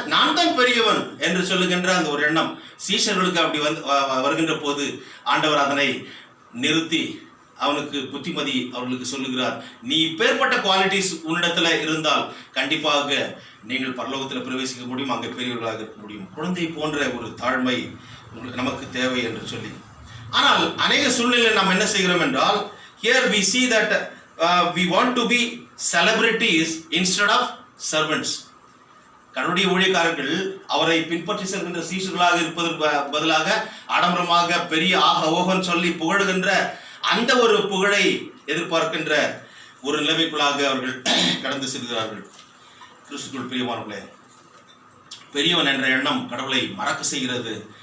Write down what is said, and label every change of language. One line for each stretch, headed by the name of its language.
Tamil: நான் தான் பெரியவன் என்று சொல்லுகின்ற அந்த ஒரு எண்ணம் சீஷர்களுக்கு அப்படி வருகின்ற போது ஆண்டவர் அதனை நிறுத்தி அவனுக்கு புத்திமதி அவர்களுக்கு சொல்லுகிறார். நீ இப்பேற்பட்ட குவாலிட்டிஸ் உன்னிடத்துல இருந்தால் கண்டிப்பாக நீங்கள் பரலோகத்தில் பிரவேசிக்க முடியும், அங்கே பெரியவர்களாக இருக்க முடியும். குழந்தை போன்ற ஒரு தாழ்மை நமக்கு தேவை என்று சொல்லி. ஆனால் அநேக சூழ்நிலையில் நாம் என்ன செய்கிறோம் என்றால்,
English: here we see that we want to be celebrities instead of servants.
Tamil: கடவுளுடைய ஊழியக்காரர்கள் அவரை பின்பற்றி செல்கின்ற சீஷர்களாக இருப்பதற்கு பதிலாக ஆடம்பரமாக பெரிய ஓகன் சொல்லி புகழுகின்ற அந்த ஒரு புகழை எதிர்பார்க்கின்ற ஒரு நிலைமைக்குள்ளாக அவர்கள் கடந்து செல்கிறார்கள். கிறிஸ்துவுக்குள் பிரியமானவர்களே, பெரியவன் என்ற எண்ணம் கடவுளை மறக்க செய்கிறது.